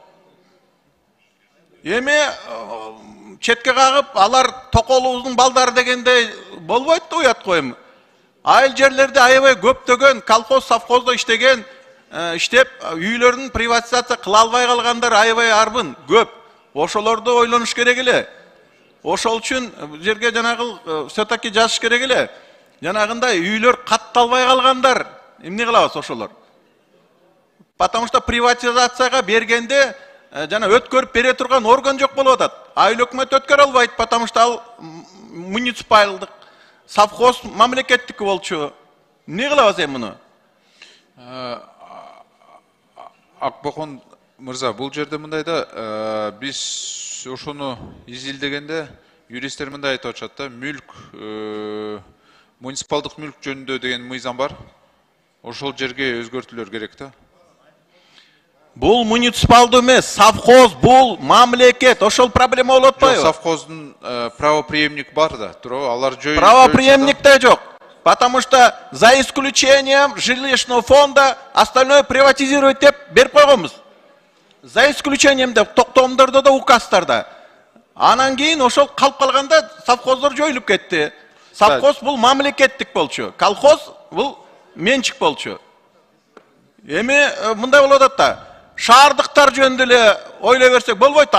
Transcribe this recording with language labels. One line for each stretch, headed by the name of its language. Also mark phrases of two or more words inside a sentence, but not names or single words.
Kyrgyz: Эми четке кагып, алар токолубуздун балдары дегенде болбойт да уят коем. Айыл жерлерде аябай көптөгөн колхоз, совхоздо иштеген, иштеп үйлөрүн приватизация кыла албай калгандар аябай арбын, көп. Ошолорду ойлонуш керек эле. Ошол үчүн жерге жанагы все-таки жазыш керек эле. Жанагындай үйлөр катталбай калгандар эмне кылабыз ошолор?
Russian: Потому что
Kyrgyz: приватизацияга бергенде жана өткөрүп бере турган орган жок болуп атат. Айыл өкмөт өткөрө албайт,
Russian: потому что
Kyrgyz: ал муниципалдык, совхоз мамлекеттики болчу. Эмне кылабыз эми муну? Акбокон мырза, бул жерде мындай да, биз ошону изилдегенде юристтер мындай айтып атышат да, мүлк, муниципалдык мүлк жөнүндө деген мыйзам бар. Ошол жерге өзгөртүүлөр керек да. Бул муниципалдуу эмес, совхоз, бул мамлекет. Ошол проблема болуп атпайбы? Жок, совхоздун правоприемник бар да, туурабы? Алар жөө. Правоприемник да жок.
Russian: Потому что за исключением жилищного фонда остальное приватизировать
Kyrgyz: деп берип койгонбуз.
Russian: За исключением
Kyrgyz: деп токтомдордо да указдарда. Анан кийин ошол калып калганда совхоздор жоюлуп кетти. Совхоз бул мамлекеттик болчу. Колхоз бул менчик болчу. Эми мындай болуп атат да. Шаардыктар жөнүндө эле ойлой берсек болбойт.